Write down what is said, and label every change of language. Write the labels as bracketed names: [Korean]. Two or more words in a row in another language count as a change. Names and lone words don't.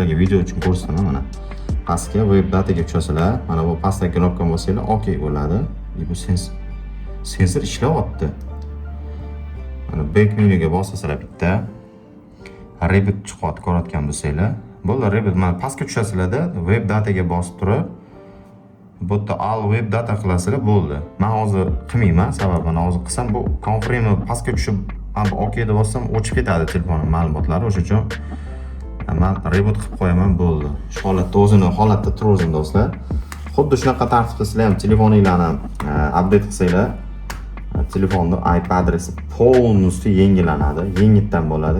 [Uzbek] Sizlarga video uchun ko'rsataman mana. Pastga [English] web dataga [Uzbek] tushasizlar, mana bu pastdagi knopkani bossanglar, OK bo'ladi. Bu sensor ishlayapti. Mana [English] back menuga [Uzbek] bosasizlar bitta reboot chiqadi, ko'rayotgan bo'lsanglar. Bo'ldi, reboot mana pastga tushasizlarda, [English] web dataga [Uzbek] bosib turib bu yerda [English] all web data [Uzbek] qilasizlar, bo'ldi. Men hozir qilmayman, sababi men hozir qilsam bu confirmni pastga tushib, OK deb bossam o'chib ketadi telefonning ma'lumotlari. O'sha uchun men reboot qilib qo'yaman, bo'ldi. Shu holatda o'zini holatda tursin do'stlar. Xuddi shunaqa tartibda sizlar ham telefoninglarni update qilsanglar, telefonning IP adresi полностью yangilanadi, yangitdan bo'ladi.